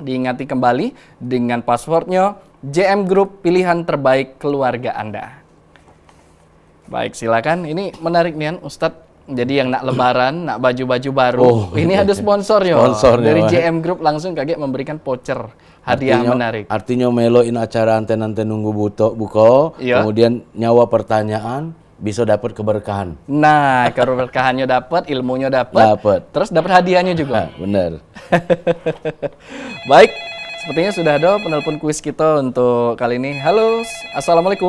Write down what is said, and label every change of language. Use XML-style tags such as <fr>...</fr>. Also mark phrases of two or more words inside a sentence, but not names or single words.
<id>Diingati kembali dengan passwordnya JM Group, pilihan terbaik keluarga Anda. Baik, silakan. Ini menarik nih Ustadz. Jadi yang nak lebaran, nak baju-baju baru, ini ada sponsornya dari JM Group, langsung kaget memberikan voucher hadiah menarik. Artinya meloin acara anten-anten nunggu buka, kemudian nyawa pertanyaan bisa dapat keberkahan. Nah, keberkahannya dapat, ilmunya dapat, terus dapat hadiahnya juga. Benar. Baik, sepertinya sudah ada penelpon kuis kita untuk kali ini. Halo, assalamualaikum.</id>